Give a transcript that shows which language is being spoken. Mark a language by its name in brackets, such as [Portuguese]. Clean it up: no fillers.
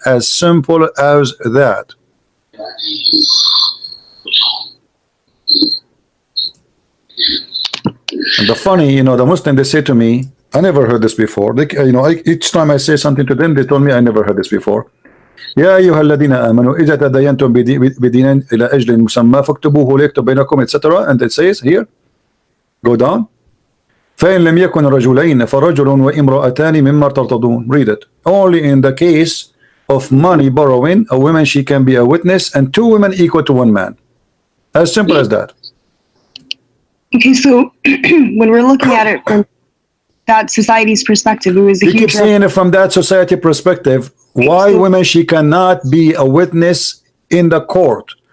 [English] As simple as that. And the funny, you know, the Muslim, they say to me, I never heard this before. They, you know, each time I say something to them, they told me I never heard this before. [Arabic] يا أيها الذين آمنوا إذا تداينتم بدين إلى أجل مسمى فاكتبوه ليكتب بينكم, etc. [English] And it says here, go down. [Arabic] فإن لم يكن رجلين فرجل وامرأتان مما ترتضون. [English] Read it. Only in the case of money borrowing, a woman, she can be a witness, and 2 women equal to 1 man. As simple as that. Okay, so when we're looking at it from that society's perspective, it was a huge. You keep saying it from that society perspective. Why women, she cannot be a witness in the court?